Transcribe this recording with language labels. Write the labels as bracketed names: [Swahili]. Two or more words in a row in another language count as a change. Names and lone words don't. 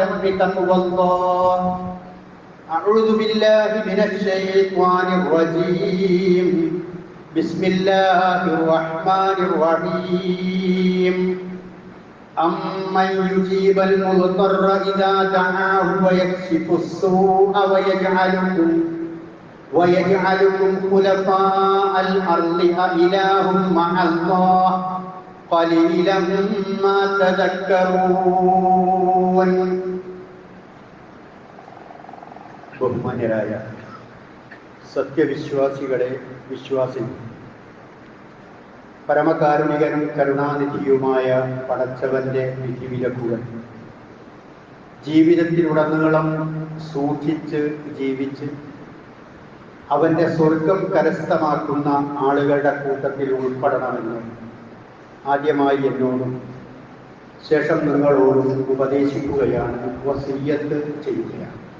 [Arabic] بتقوى الله أعوذ بالله من الشيطان الرجيم بسم الله الرحمن الرحيم أمن يجيب المضطر إذا دعاه ويكشف السوء ويجعلكم خلفاء الأرض أإله مع الله قليلا ما تذكرون. [Malayalam] ബഹുമാന്യരായ സത്യവിശ്വാസികളെ വിശ്വാസികൾ, പരമകാരുണികനും കരുണാനിധിയുമായ പടച്ചവന്റെ വിധിവിലക്കുകൾ ജീവിതത്തിലുടനീളം സൂക്ഷിച്ച് ജീവിച്ച് അവന്റെ സ്വർഗം കരസ്ഥമാക്കുന്ന ആളുകളുടെ കൂട്ടത്തിൽ ഉൾപ്പെടണമെന്ന് ആദ്യമായി എന്നോടും ശേഷം നിങ്ങളോടും ഉപദേശിക്കുകയാണ്, വസിയ്യത്ത് ചെയ്യുകയാണ്.